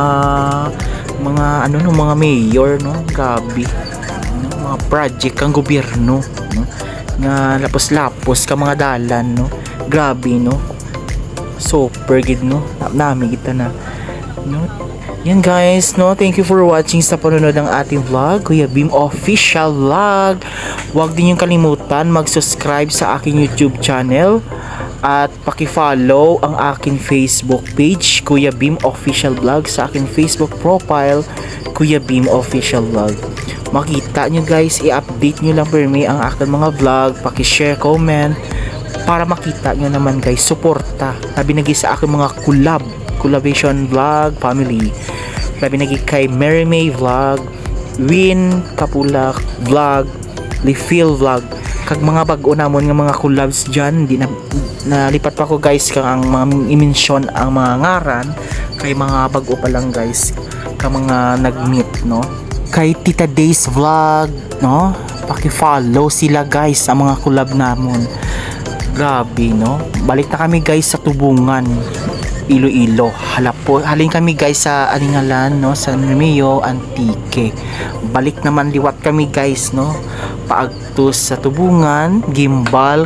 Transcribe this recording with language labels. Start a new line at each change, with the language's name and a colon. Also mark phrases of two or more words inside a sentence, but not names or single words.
Hiligaynon: mga mayor no, grabe no, mga project kang gobyerno no, nga lapos-lapos ka mga dalan no, grabe no, super gid no, nami kita na no.
Filipino: Yan guys no,
English: thank you for watching
Filipino: sa panonood ng ating vlog, Kuya Bim Official Vlog. Huwag din yung kalimutan mag-subscribe sa aking YouTube channel at paki-follow ang aking Facebook page, Kuya Bim Official Vlog, sa aking Facebook profile, Kuya Bim Official Vlog. Makita nyo guys, i-update nyo lang per me ang aking mga vlog, paki-share, comment, para makita nyo naman guys, suporta na binigay sa aking mga collaboration vlog family, na binigay kay Mary May Vlog,
Hiligaynon: Win Kapulak Vlog, Lifil Vlog, kag mga bag-o namon nga mga collabs dyan, di na nalipat pa ko guys kang ang mga i-mention ang mga ngaran, kay mga bag-o pa lang guys ka mga nag-meet no, kay Tita Days Vlog no, paki-follow sila guys ang mga collab namon. Grabe no, balik na kami guys sa Tubungan Iloilo, halin kami guys sa aningalan no, San Remeo Antique, balik naman liwat kami guys no, paagtos sa Tubungan, gimbal